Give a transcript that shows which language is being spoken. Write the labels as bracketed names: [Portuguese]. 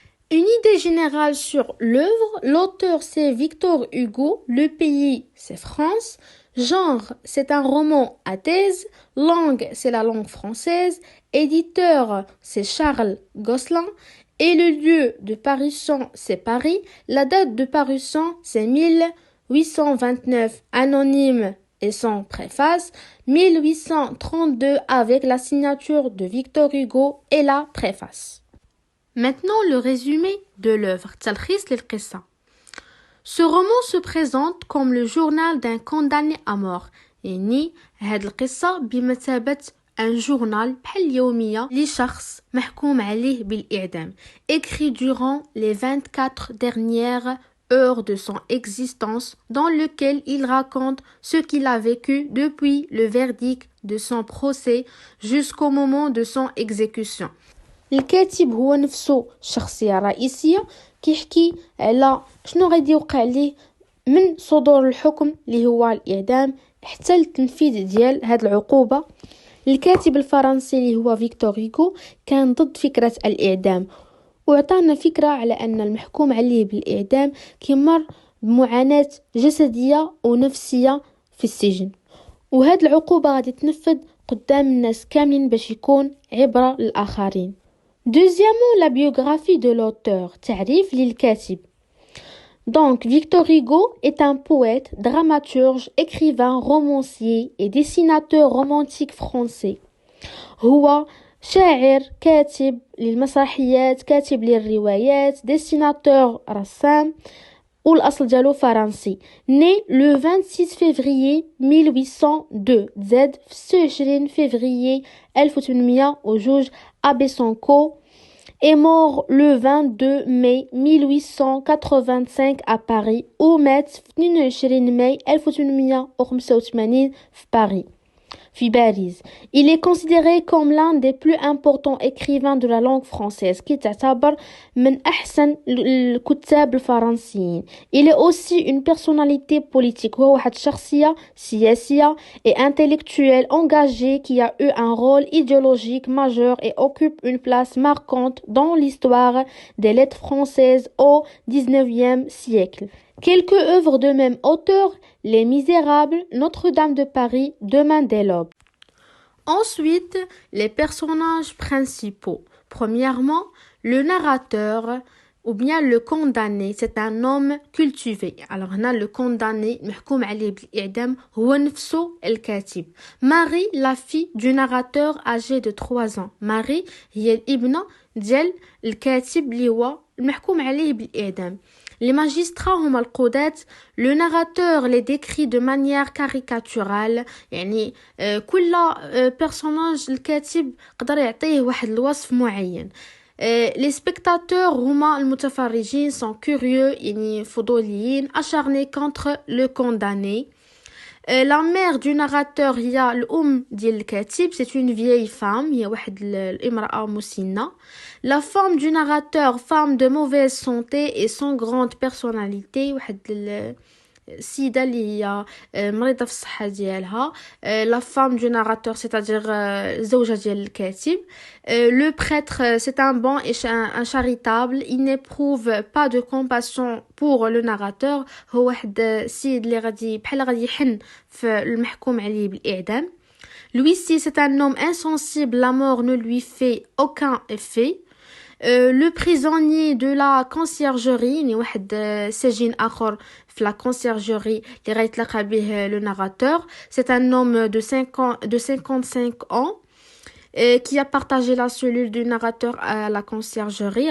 [French] Une idée générale sur l'œuvre, l'auteur c'est Victor Hugo, le pays c'est France, genre c'est un roman à thèse, langue c'est la langue française, éditeur c'est Charles Gosselin et le lieu de parution c'est Paris, la date de parution c'est 1829, anonyme et sans préface, 1832 avec la signature de Victor Hugo et la préface. Maintenant, le résumé de l'œuvre. [Arabic] تلخيص للقصة. [French] Ce roman se présente comme le journal d'un condamné à mort. [Arabic] يعني هاد القصة بمثابة [French] un journal [Arabic] بحال اليومية لشخص محكوم عليه بالإعدام. [French] Écrit durant les 24 dernières heures de son existence dans lequel il raconte ce qu'il a vécu depuis le verdict de son procès jusqu'au moment de son exécution. [Arabic] الكاتب هو نفسه الشخصية الرئيسية كيحكي على شنو غادي يوقع ليه من صدور الحكم اللي هو الإعدام حتى التنفيذ ديال هاد العقوبة. الكاتب الفرنسي اللي هو فيكتور هيغو كان ضد فكرة الإعدام وعطانا فكرة على أن المحكوم عليه بالإعدام كيمر بمعاناة جسدية ونفسية في السجن وهاد العقوبة غادي تنفذ قدام الناس كاملين باش يكون عبرة للآخرين. [French] Deuxièmement, la biographie de l'auteur, [Arabic] تعريف للكاتب. [French] Donc, Victor Hugo est un poète, dramaturge, écrivain, romancier et dessinateur romantique français. [Arabic] هو شاعر، كاتب للمسرحيات، كاتب للروايات، dessinateur رسام والأصل ديالو فرنسي. [French] Né le 26 février 1802 [Arabic] زاد في [French] 26 février 1802 à Besançon est mort le 22 mai 1885 à Paris [Arabic] ومات في 22 ماي 1885 في باريس. [French] Il est considéré comme l'un des plus importants écrivains de la langue française qui [Arabic] تعتبر من أحسن الكتاب الفرنسيين. [French] Il est aussi une personnalité politique. [Arabic] هو واحد شخصية سياسية [French] et intellectuelle engagée qui a eu un rôle idéologique majeur et occupe une place marquante dans l'histoire des lettres françaises au XIXe siècle. Quelques œuvres de même auteur, Les Misérables, Notre-Dame de Paris, Demain dès l'aube. Ensuite, les personnages principaux. Premièrement, le narrateur ou bien le condamné, c'est un homme cultivé. Alors, on a le condamné, [Arabic] محكوم عليه بالإعدام, هو نفسه الكاتب. [French] Marie, la fille du narrateur âgée de 3 ans. [Arabic] Marie هي الابنة ديال الكاتب اللي هو المحكوم عليه بالإعدام. [French] Les magistrats [Arabic] هما القضاة. [French] Le narrateur les décrit de manière caricaturale. [Arabic] يعني كل personnage الكاتب قدر يعطيه واحد الوصف معين. [French] Les spectateurs [Arabic] هما المتفرجين [French] sont curieux [Arabic] يعني فضوليين [French] acharnés contre le condamné. La mère du narrateur [Arabic] هي الأم ديال الكاتب, [French] c'est une vieille femme, [Arabic] هي واحد الامرأة مسنة. [French] La femme du narrateur, femme de mauvaise santé et sans grande personnalité, [Arabic] واحد السيدة اللي هي مريضة في الصحة ديالها. [French] La femme du narrateur, c'est-à-dire [Arabic] الزوجة ديال الكاتب. [French] Le prêtre, c'est un bon et un charitable, il n'éprouve pas de compassion pour le narrateur. [Arabic] هو واحد السيد اللي غادي بحال غادي يحن في المحكوم عليه بالإعدام. [French] L'huissier, c'est un homme insensible, la mort ne lui fait aucun effet. le prisonnier de la conciergerie [Arabic] يعني واحد سجين آخر في [French] la conciergerie [Arabic] اللي غيتلاقى به [French] le narrateur. C'est un homme de 55 ans qui a partagé la cellule du narrateur à la conciergerie.